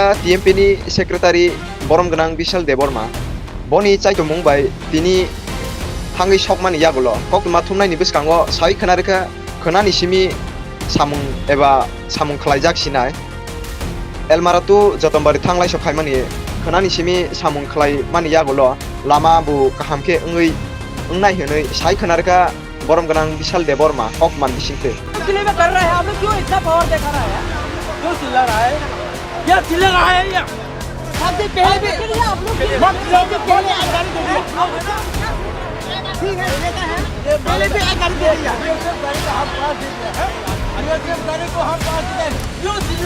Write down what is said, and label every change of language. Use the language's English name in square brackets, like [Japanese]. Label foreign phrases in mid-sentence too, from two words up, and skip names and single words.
[Kok Borok] TMP नि सेक्रेटारि बरम गोनां बिशाल देबरमा बनि चाइतुमुं बाय तिनि थाङै सकमानि यागुलो कक्टमा थुमनायनि बिसकांगो साइ खोनारेखा खोनानिसिमि सामुं एबा सामुं खालायजाखिनाय एलमारातु जतनबारि थांलाय सखायमानि खोनानिसिमि सामुं खालायमानि यागुलो लामा बु काहामके ओंनाय होनै साइ खोनारेखा बरम गोनां बिशाल देबरमा कक्टमान बिसिंथे [Hindi] इसलिए मैं कर रहा है, आप लोग क्यों इतना पावर दिखा रहा है? क्यों चिल्ला रहा है? क्या चिल्ला रहा है ये? सबसे पहले भी आप लोग सबसे पहले एक गाड़ी दे दिया, ठीक है देता है, पहले भी एक गाड़ी दे दिया, ये सब गाड़ी का हम पास देते हैं, ये सब गाड़ी को हम पास देते हैं, क्यों चिल्ला?